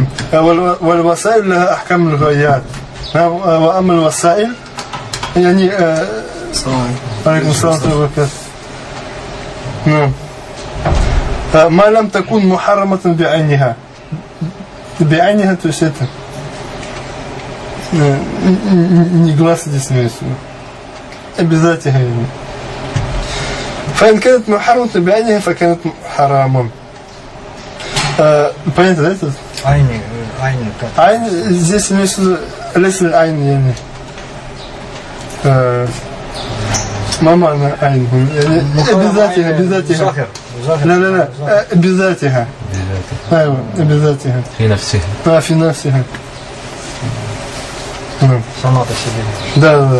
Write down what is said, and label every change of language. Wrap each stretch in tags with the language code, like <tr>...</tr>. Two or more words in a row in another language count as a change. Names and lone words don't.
<ar>والوسائل لها أحكام الغايات. وأما الوسائل يعني عليكم السلام ورحمة الله وبركاته. نعم. ما لم تكن محرمة بعينها. بعينها تشتى.</ar> <ru>негласно здесь имеется. Обязательно.</ru> <ar>فإن كانت محرمة بعينها فكانت حراما.</ar> <ru>Понятно, да, это? Айн здесь имеется</ru> <ar>ليس العين يعني. ما معنى عين؟ يعني بذاتها. لا بذاتها. أيوة بذاتها. في نفسها. في نفسها. سمعت السبيل.</ar>